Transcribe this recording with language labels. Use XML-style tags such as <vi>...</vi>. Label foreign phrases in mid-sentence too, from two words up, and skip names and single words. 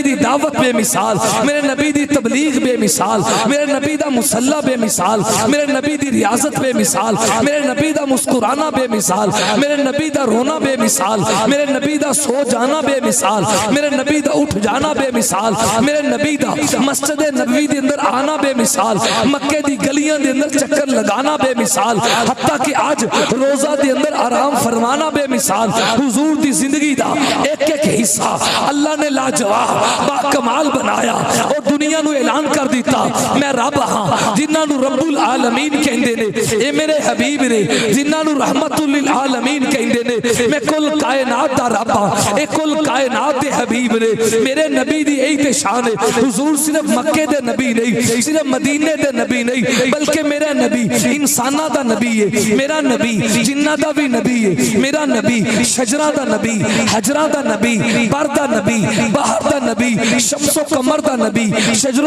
<pa>ਦੀ ਦਾਅਵਤ ਬੇਮਿਸਾਲ, ਮੇਰੇ ਨਬੀ ਦੀ ਤਬਲੀਗ਼ ਬੇਮਿਸਾਲ, ਮੇਰੇ ਨਬੀ ਦਾ ਮੁਸੱਲਾ ਬੇਮਿਸਾਲ, ਮੇਰੇ ਨਬੀ ਦੀ ਰਿਆਜ਼ਤ ਬੇਮਿਸਾਲ, ਮੇਰੇ ਨਬੀ ਦਾ ਮੁਸਕੁਰਾਨਾ ਬੇਮਿਸਾਲ, ਮੇਰੇ ਨਬੀ ਦਾ ਰੋਣਾ ਬੇਮਿਸਾਲ, ਮੇਰੇ ਨਬੀ ਦਾ ਸੌਂ ਜਾਣਾ ਬੇਮਿਸਾਲ, ਮੇਰੇ ਨਬੀ ਦਾ ਉੱਠ ਜਾਣਾ ਬੇਮਿਸਾਲ, ਮੇਰੇ ਨਬੀ ਦਾ ਮਸਜਿਦ ਨਬਵੀ ਦੇ ਅੰਦਰ ਆਣਾ ਬੇਮਿਸਾਲ, ਮੱਕੇ ਦੀ ਗਲੀਆਂ ਦੇ ਅੰਦਰ ਚੱਕਰ ਲਗਾਣਾ ਬੇਮਿਸਾਲ, ਹੱਤਾ ਕਿ ਆਜ ਰੋਜ਼ਾ ਦੇ ਅੰਦਰ ਆਰਾਮ ਫ਼ਰਮਾਣਾ ਬੇਮਿਸਾਲ। ਹੁਜ਼ੂਰ ਦੀ ਜ਼ਿੰਦਗੀ ਦਾ ਇਕ ਇਕ ਹਿੱਸਾ ਅੱਲਾਹ ਨੇ ਲਾਜਵਾਬ ਬਾਕਮਾਲ ਬਣਾਇਆ ਔਰ ਦੁਨੀਆ ਨੂੰ ਐਲਾਨ ਕਰ ਦਿੱਤਾ ਮੈਂ ਰੱਬ ਹਾਂ, ਜਿਨ੍ਹਾਂ ਨੂੰ ਰੱਬੁਲ ਆਲਮੀਨ ਕਹਿੰਦੇ ਨੇ, ਏ ਮੇਰੇ ਹਬੀਬ ਨੇ, ਜਿਨ੍ਹਾਂ ਨੂੰ ਰਹਿਮਤੁਲ ਲਿਲ ਆਲਮੀਨ ਕਹਿੰਦੇ ਨੇ, ਮੈਂ ਕੁੱਲ ਕਾਇਨਾਤ ਦਾ ਰੱਬ ਹਾਂ, ਏ ਕੁੱਲ ਕਾਇਨਾਤ ਦੇ ਹਬੀਬ ਨੇ। ਮੇਰੇ ਨਬੀ ਦੀ ਯਹੀ ਤੇ ਸ਼ਾਨ ਹੈ, ਹੁਜ਼ੂਰ ਸਿਰਫ਼ ਮੱਕੇ ਦੇ ਨਬੀ ਨਹੀਂ, ਸਿਰਫ਼ ਮਦੀਨੇ ਦੇ ਨਬੀ ਨਹੀਂ, ਬਲਕਿ ਮੇਰਾ ਨਬੀ ਇਨਸਾਨਾਂ ਦਾ ਨਬੀ ਹੈ, ਮੇਰਾ ਨਬੀ ਜਿੰਨਾਂ ਦਾ ਭੀ ਨਬੀ ਹੈ, ਮੇਰਾ ਨਬੀ ਸ਼ਜਰਾਂ ਦਾ ਨਬੀ, ਹਜਰਾਂ ਦਾ ਨਬੀ, ਬਰ ਦਾ ਨਬੀ, ਬਹਿਰ ਦਾ ਨਬੀ, ਸ਼ਮਸੋ ਕਮਰ ਦਾ ਨਬੀ, ਸ਼ਜਰੋ</pa>